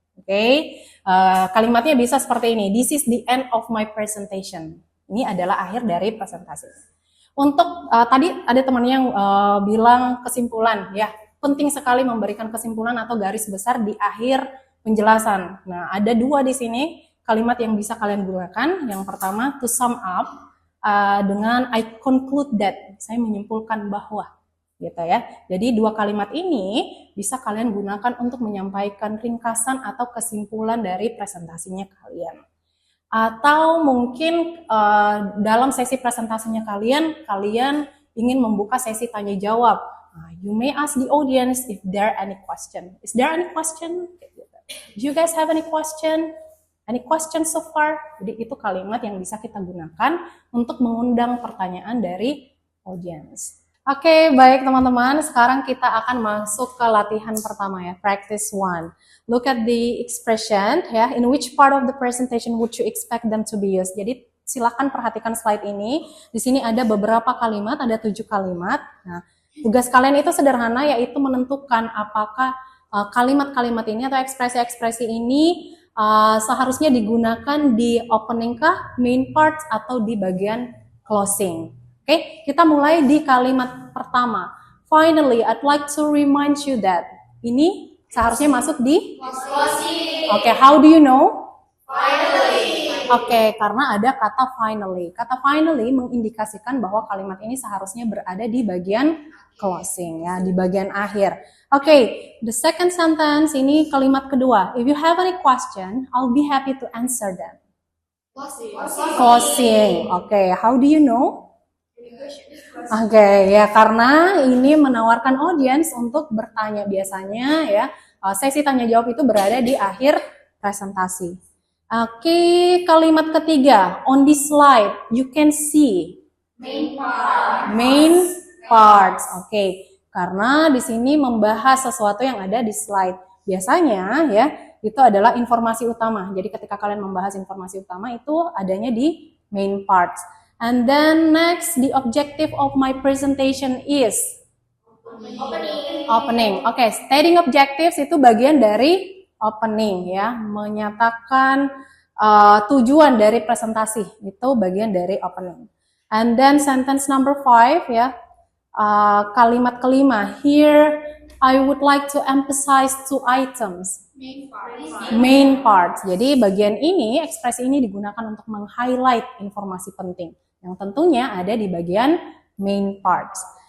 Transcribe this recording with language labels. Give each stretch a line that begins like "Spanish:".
Indonesian: Oke, kalimatnya bisa seperti ini.
English: This is the end of my presentation.
Indonesian: Ini adalah akhir dari presentasi. Untuk tadi ada temannya yang bilang kesimpulan, ya penting sekali memberikan kesimpulan atau garis besar di akhir penjelasan. Nah, ada dua di sini. Kalimat yang bisa kalian gunakan, yang pertama
English: to sum up
Indonesian: dengan
English: I conclude that,
Indonesian: saya menyimpulkan bahwa, gitu ya. Jadi dua kalimat ini bisa kalian gunakan untuk menyampaikan ringkasan atau kesimpulan dari presentasinya kalian. Atau mungkin dalam sesi presentasinya kalian ingin membuka sesi tanya jawab.
English: You may ask the audience if there are any question. Is there any question? Do you guys have any question? Any questions so far?
Indonesian: Jadi itu kalimat yang bisa kita gunakan untuk mengundang pertanyaan dari audience. Oke, baik teman-teman. Sekarang kita akan masuk ke latihan pertama ya,
English: practice 1. Look at the expression ya. In which part of the presentation would you expect them to be used?
Indonesian: Jadi silakan perhatikan slide ini. Di sini ada beberapa kalimat, ada 7 kalimat. Nah, tugas kalian itu sederhana, yaitu menentukan apakah kalimat-kalimat ini atau ekspresi-ekspresi ini seharusnya digunakan di opening kah, main parts, atau di bagian closing. Oke, kita mulai di kalimat pertama.
English: Finally, I'd like to remind you that.
Indonesian: Ini seharusnya masuk di closing. Oke,
English: how do you know?
Indonesian: Finally. Oke, karena ada kata finally. Kata finally mengindikasikan bahwa kalimat ini seharusnya berada di bagian closing ya, di bagian akhir. Oke,
English: the second sentence
Indonesian: ini kalimat kedua.
English: If you have any question, I'll be happy to answer them. Closing. Oke, how do you know?
Indonesian: Oke, ya karena ini menawarkan audience untuk bertanya. Biasanya ya, sesi tanya jawab itu berada di akhir presentasi. Oke, kalimat ketiga.
English: On this slide, you can see main parts.
Indonesian: Oke. Karena di sini membahas sesuatu yang ada di slide. Biasanya ya, itu adalah informasi utama. Jadi ketika kalian membahas informasi utama itu adanya di main parts.
English: And then next, the objective of my presentation is opening.
Indonesian: Oke,
English: stating objectives
Indonesian: itu bagian dari opening ya, menyatakan tujuan dari presentasi itu bagian dari opening.
English: And then sentence number 5 ya.
Indonesian: Kalimat kelima,
English: here I would like to emphasize two items. Main part. Main part.
Indonesian: Jadi bagian ini, ekspresi ini digunakan untuk meng-highlight informasi penting yang tentunya ada di bagian main parts.